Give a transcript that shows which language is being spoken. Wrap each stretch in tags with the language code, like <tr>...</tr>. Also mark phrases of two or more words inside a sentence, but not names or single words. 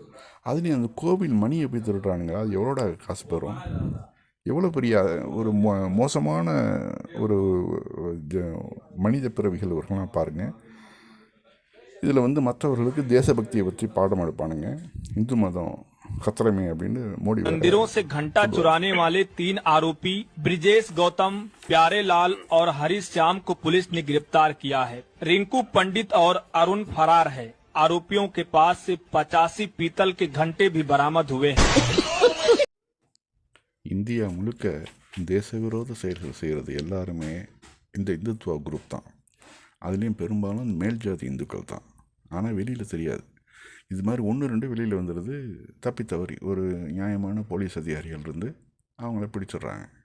<ta>அதுலேயும் அந்த கோவில் மணியை போய் திருடுறானுங்க. அது எவ்வளோட காசு பெறும்? எவ்வளோ பெரிய ஒரு மோசமான ஒரு மனித பிறவிகள் இவர்கள்லாம் பாருங்கள். இதில் வந்து மற்றவர்களுக்கு தேசபக்தியை பற்றி பாடம் எடுப்பானுங்க. இந்து மதம்</ta> <hi>खतरे में</hi> <ta>அப்படின்னு மோடி</ta> <hi>मंदिरों से घंटा चुराने वाले 3 आरोपी ब्रिजेश गौतम, प्यारे लाल और हरीश श्याम को पुलिस ने गिरफ्तार किया है। रिंकू पंडित और अरुण फरार है। आरोपियों के पास से 85 पीतल के घंटे भी बरामद हुए हैं।</hi> <ta>இந்தியா முழுக்க தேசவிரோத செயல்கள் செய்கிறது எல்லாருமே இந்த இந்துத்துவ குரூப் தான். அதுலேயும் பெரும்பாலும் மேல் ஜாதி இந்துக்கள் தான். ஆனால் வெளியில் தெரியாது. இது மாதிரி 1-2 வெளியில் வந்துடுது தப்பி தவறி. ஒரு நியாயமான போலீஸ் அதிகாரிகள் இருந்து அவங்கள பிடிச்சிடுறாங்க.</ta>